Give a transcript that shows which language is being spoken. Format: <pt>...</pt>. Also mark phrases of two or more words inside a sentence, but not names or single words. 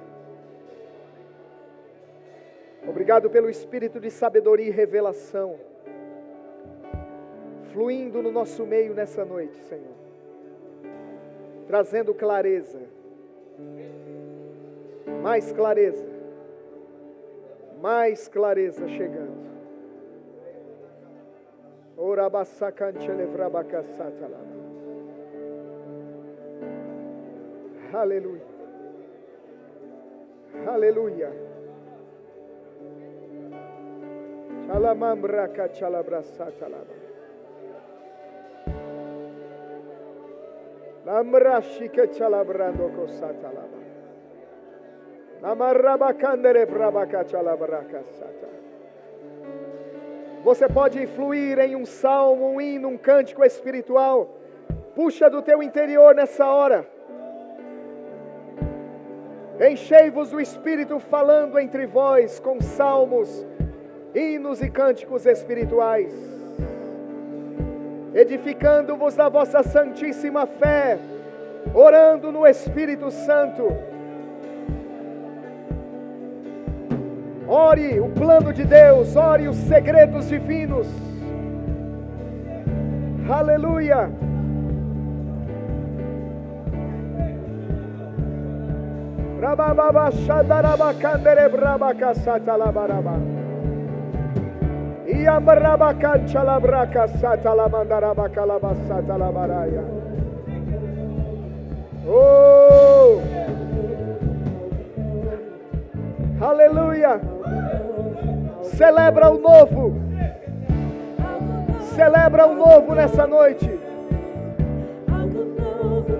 <pt>Obrigado pelo Espírito de sabedoria e revelação, fluindo no nosso meio nessa noite, Senhor, trazendo clareza, mais clareza chegando. Aleluia. Aleluia. Chalamambraka chalabrasatalaba. Lamrashika chalabrando kosatalaba. Lamarabakandere brabaka chalabraka sata. Você pode fluir em um salmo, um hino, um cântico espiritual. Puxa do teu interior nessa hora. Enchei-vos do Espírito falando entre vós com salmos, hinos e cânticos espirituais, edificando-vos na vossa santíssima fé, orando no Espírito Santo. Ore o plano de Deus, ore os segredos divinos. Aleluia. Rabababa shadaraba kandere braba kasata labaraba. Iambraba kancha labra kasata lamandaraba kalabasata labaraya. Oh! Aleluia! Celebra o novo. Celebra o novo nessa noite. Algo novo,</pt>